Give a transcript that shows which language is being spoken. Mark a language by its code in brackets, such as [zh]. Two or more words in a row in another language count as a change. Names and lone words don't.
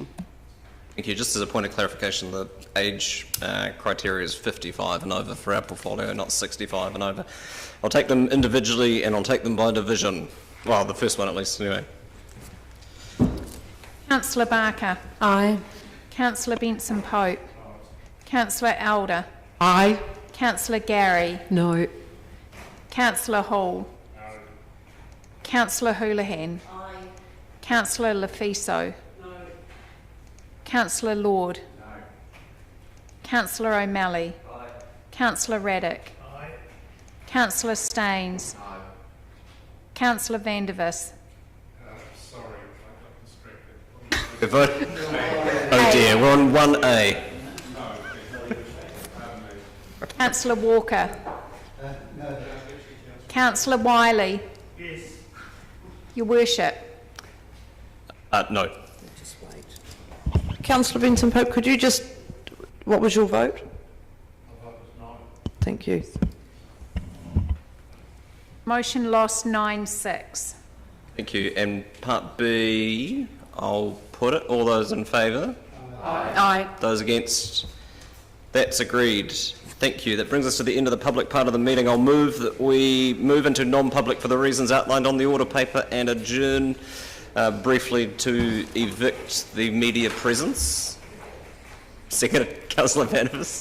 [en] Thank you. Just as a point of clarification, the age criteria is 55 and over for our portfolio, not 65 and over. I'll take them individually and I'll take them by division. Well, the first one at least, anyway. Councillor Barker. Aye. Councillor Benson Pope. Councillor Elder. Aye. Councillor Gary. No. Councillor Hall. No. Councillor Houlihan. Aye. Councillor Lefiso. No. Councillor Lord. No. Councillor O'Malley. Aye. Councillor Raddick. Aye. Councillor Staines. Aye. Councillor Vandervis. Sorry, I got distracted. The vote. Oh dear, we're on 1A. Councillor Walker. No. Councillor Wiley. Yes. Your Worship. No. Councillor Benson Pope, could you just, what was your vote? My vote was no. Thank you. Motion lost 9-6. Thank you. And part B, I'll put it. All those in favour? Aye. Those against? That's agreed. Thank you. That brings us to the end of the public part of the meeting. I'll move that we move into non-public for the reasons outlined on the order paper and adjourn briefly to evict the media presence. Second, Councillor Vanivers.